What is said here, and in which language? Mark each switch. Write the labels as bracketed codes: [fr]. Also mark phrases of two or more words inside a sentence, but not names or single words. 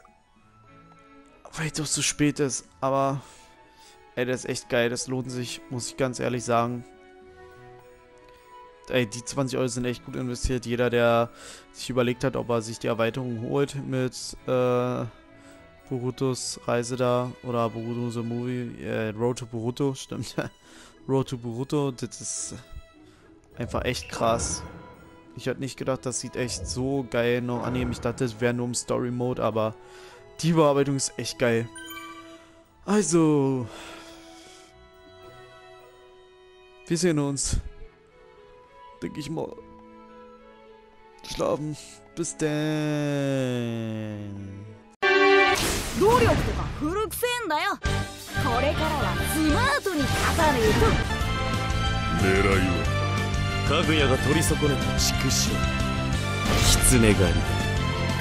[de] Weil es doch zu spät ist, aber ey, das ist echt geil, das lohnt sich, muss ich ganz ehrlich sagen. ey, die 20 Euro sind echt gut investiert. Jeder, der sich überlegt hat, ob er sich die Erweiterung holt mit Borutos Reise da oder Boruto the Movie, Road to Boruto, stimmt. Road to Boruto, das ist einfach echt krass. Ich hätte nicht gedacht, das sieht echt so geil noch annehmen. Ich dachte, das wäre nur im Story-Mode, aber die Bearbeitung ist echt geil. Also, wir sehen uns. Denke ich mal. Schlafen. Bis dann. [ja] 努力とか古くせえんだよ。これからはスマートに勝たねえと。狙いはかぐやが取り損ねた畜生狐狩りだ。